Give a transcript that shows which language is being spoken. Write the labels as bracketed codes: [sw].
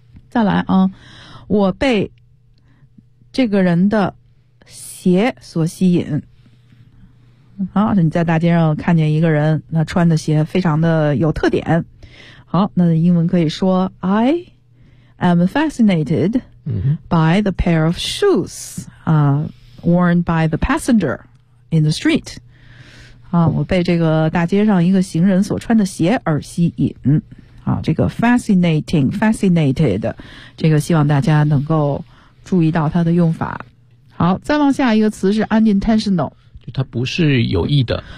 [zh] 再来啊，我被这个人的鞋所吸引啊，你在大街上看见一个人，那穿的鞋非常的有特点。好，那英文可以说 [en] I am fascinated by the pair of shoes worn by the passenger in the street. [zh] 啊，我被这个大街上一个行人所穿的鞋而吸引。啊，这个 fascinating, fascinated, 这个希望大家能够注意到它的用法。好，再往下一个词是 unintentional。它不是有意的。